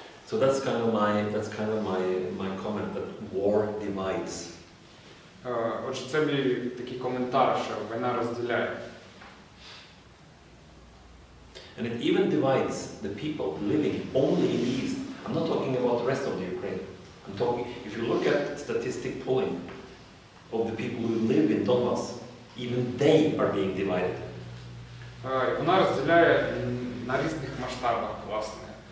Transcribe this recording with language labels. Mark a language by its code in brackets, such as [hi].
[en] So that's kind of my comment that war divides. [uk] Отже, це мій такий коментар, що війна розділяє. [en] And it even divides the people living only in the east. I'm not talking about the rest of the Ukraine. I'm talking, if you look at statistic polling of the people who live in Donbas, even they are being divided. [uk] Вона розділяє на різних масштабах, власне.